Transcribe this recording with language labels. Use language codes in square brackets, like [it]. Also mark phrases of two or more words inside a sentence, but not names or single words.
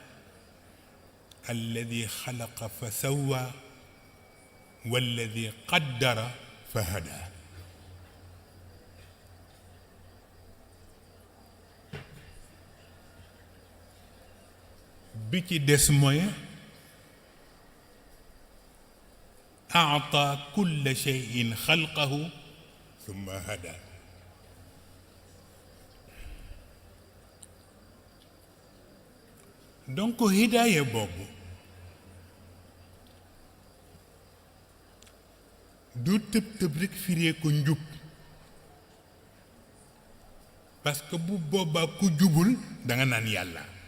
[ar] الذي خلق فسوى والذي قدر فهدى [wo] bi ci des mooy [ar] أعطى كل شيء خلقه ثم هدى [wo] donc hidaaya boobu du tëb tëb rekk firee ko njub [fr] parce que [wo] bu boobaa ku jubul danga naan yàlla